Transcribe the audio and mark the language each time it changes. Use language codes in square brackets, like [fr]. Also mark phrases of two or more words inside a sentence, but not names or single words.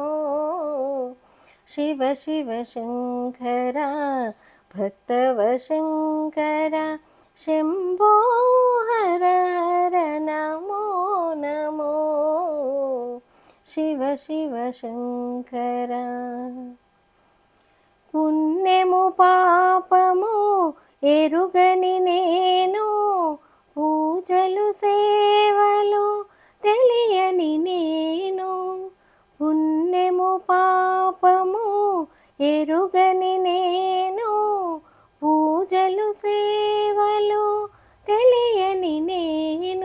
[sa] शिव शिव शङ्कर भक्तवशङ्कर शम्भो हर हर नमो नमो। शिव शिव शङ्कर [te] పుణ్యము పాపము ఎరుగని నేను, పూజలు సేవలు తెలియని నేను. పుణ్యము పాపము ఎరుగని నేను, పూజలు సేవలు తెలియని నేను.